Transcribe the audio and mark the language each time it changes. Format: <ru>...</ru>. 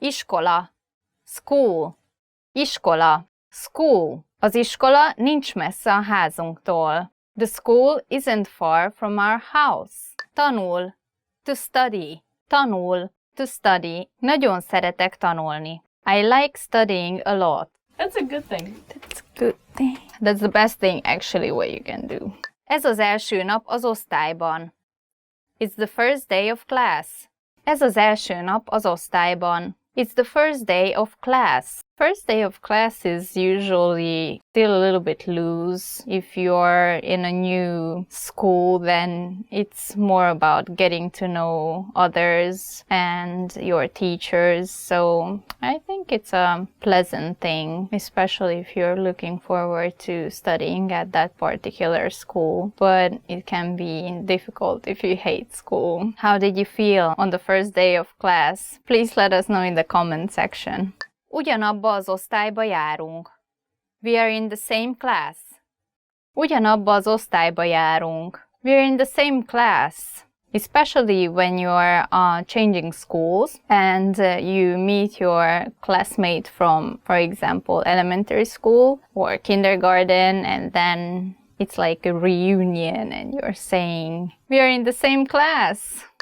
<hu>Iskola. School. Iskola. School. Az iskola nincs messze a házunktól.</hu> <en>The school isn't far from our house. Tanul. To study. Tanul. To study.</en> <hu>Nagyon szeretek tanulni.</hu> <en>I like studying a lot. That's a good thing. That's a good thing. That's the best thing actually what you can do.</en> <hu>Ez az első nap az osztályban.</hu> <en>It's the first day of class.</en> <hu>Ez az első nap az osztályban. It's the first day of class.</hu> <en>First day of class is usually still a little bit loose. If you're in a new school, then it's more about getting to know others and your teachers. So I think it's a pleasant thing, especially if you're looking forward to studying at that particular school. But it can be difficult if you hate school. How did you feel on the first day of class? Please let us know in the comment section.</en> <hu>Ugyanabba az osztályba járunk.</hu> <en>We are in the same class.</en> <hu>Ugyanabba az osztályba járunk.</hu> <en>We are in the same class. Especially when you are changing schools and you meet your classmate from, for example, elementary school or kindergarten, and then it's like a reunion and you're saying, we are in the same class.</en>